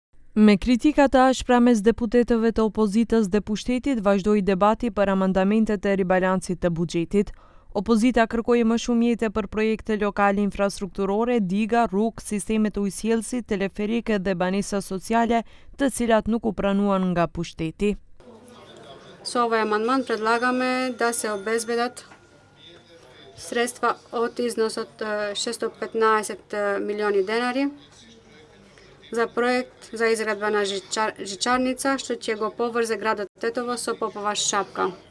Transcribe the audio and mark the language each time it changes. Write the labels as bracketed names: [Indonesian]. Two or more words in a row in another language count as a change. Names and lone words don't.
[Albanian] Me kritikata ashpra mes deputetëve të opozitës dhe pushtetit vazhdoi debati për amandamentet e ribalancit të buxhetit. Opozita kërkoi më shumë jetë për projekte lokale infrastrukturore, diga, rrugë, sisteme të ujësjellësit, teleferike dhe banesa sociale, të cilat nuk u pranuan nga pushteti. [Macedonian] Со овој амандман предлагаме да се обезбедат средства од износот 615 милиони денари за проект за изградба на жичарница, што ќе го поврзе градот Тетово со Попова шапка.